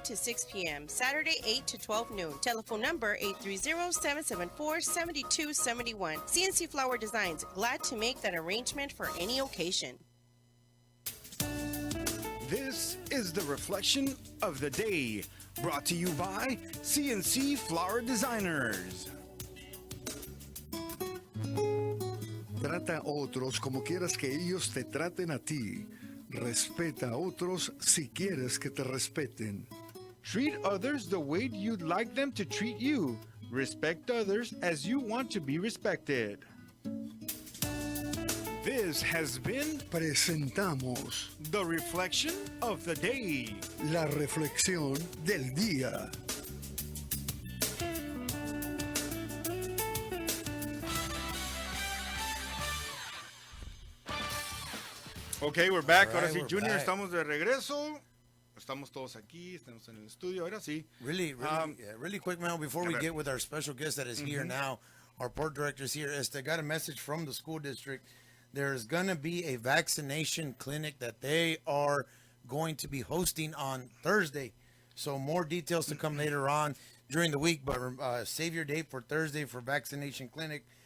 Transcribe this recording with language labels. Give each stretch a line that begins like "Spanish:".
English: to 6 p.m., Saturday 8 to 12 noon. Telephone number 830-774-7271. CNC Flower Designs, glad to make that arrangement for any occasion. This is the reflection of the day, brought to you by CNC Flower Designers.
Spanish: Trata a otros como quieras que ellos te traten a ti. Respeta a otros si quieres que te respeten.
English: Treat others the way you'd like them to treat you. Respect others as you want to be respected. This has been
Spanish: Presentamos
English: the reflection of the day.
Spanish: la reflexión del día.
English: Okay, we're back. All
Spanish: Ahora
English: right,
Spanish: sí,
English: we're
Spanish: Junior,
English: back.
Spanish: estamos de regreso. Estamos todos aquí, estamos en el estudio. Ahora sí.
English: Really, really quick, man, before we get with our special guest that is here now, our port director is here. Got a message from the school district. There's going to be a vaccination clinic that they are going to be hosting on Thursday. So more details to come later on during the week, but save your date for Thursday for vaccination clinic.